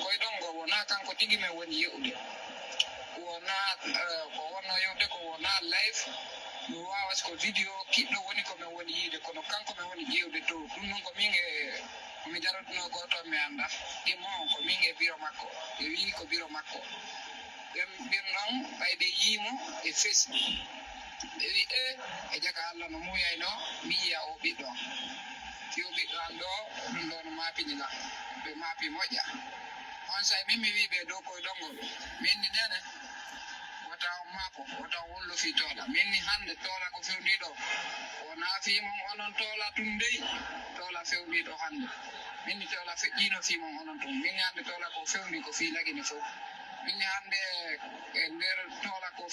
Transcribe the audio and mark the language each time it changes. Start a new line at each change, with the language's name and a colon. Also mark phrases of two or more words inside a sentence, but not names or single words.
Fula: koy dongo wona kanko tigi men woni yewde wona ko wonno yewde ko wona live mi wawas ko video kiddo woni ko men woni yide kono kanko men woni yewde to dum non ko minge mi jaratno goto mi anda dimo ko minge biro makko e wi ko biro makko dem non bayde yimo e Facebook e wi e jaka Allah no muyayno mi ya o biddo ti o biddo ando dum don mapini la be mapi moja on say mimi wi be do ko dongol minni nene wata mapo wata wollo fi tola minni hande tola ko fewndi do wona fi mon onon tola tundey tola fewndi do hande minni tola fe dino fi mon onon tum minni hande tola ko fewndi ko fi lagini fo minni hande e nder tola ko